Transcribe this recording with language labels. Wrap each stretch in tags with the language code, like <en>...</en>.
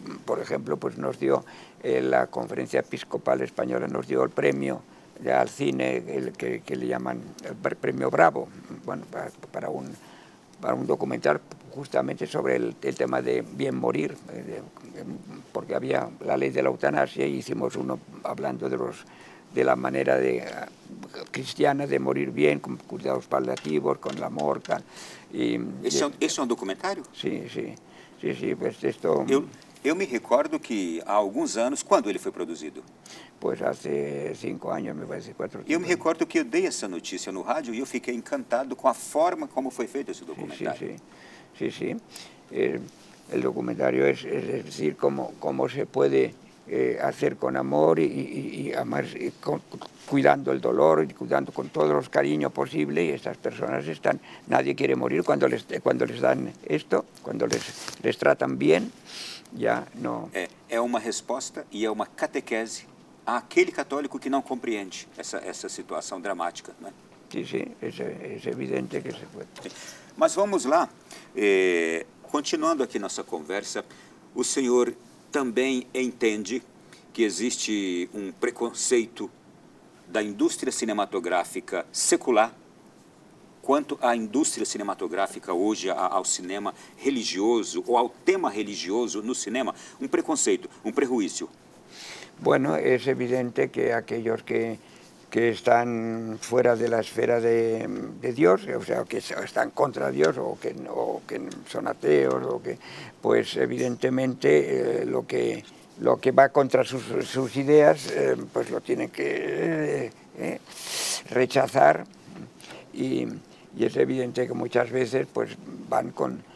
<es>Por ejemplo, pues nos dio la Conferencia Episcopal Española, nos dio el premio al cine, que le llaman el premio Bravo, bueno, para un documental justamente sobre el tema de bien morir, porque había la ley de la eutanasia, y hicimos uno hablando de la manera cristiana de morir bien, con cuidados paliativos, con el amor. ¿Ese es un documentario? Sí, pues esto...</es> <pt>Eu me recordo que há alguns anos, quando ele foi produzido?</pt> <es>Pues hace 5 años, me parece, 4 o 5</es> <pt>Eu me recordo que eu dei essa notícia no rádio e eu fiquei encantado com a forma como foi feito esse documentário.</pt> <es>Sí. El documentario es decir, cómo se puede hacer con amor y además cuidando el dolor y cuidando con todos los cariños posibles, y estas personas nadie quiere morir cuando les dan esto, cuando les tratan bien, ya no...</es> <pt>É uma resposta e é uma catequese àquele católico que não compreende essa situação dramática, não é?</pt> <es>Sí, es evidente que se puede.</es> <pt>Mas vamos lá, continuando aqui nossa conversa, o senhor também entende que existe um preconceito da indústria cinematográfica secular quanto à indústria cinematográfica hoje, ao cinema religioso ou ao tema religioso no cinema, um preconceito, um prejuízo?</pt> <es>Bueno, es evidente que aquellos que están fuera de la esfera de Dios, o sea, que están contra Dios o que son ateos, pues evidentemente lo que va contra sus ideas, pues lo tienen que rechazar, y es evidente que muchas veces pues van con</es>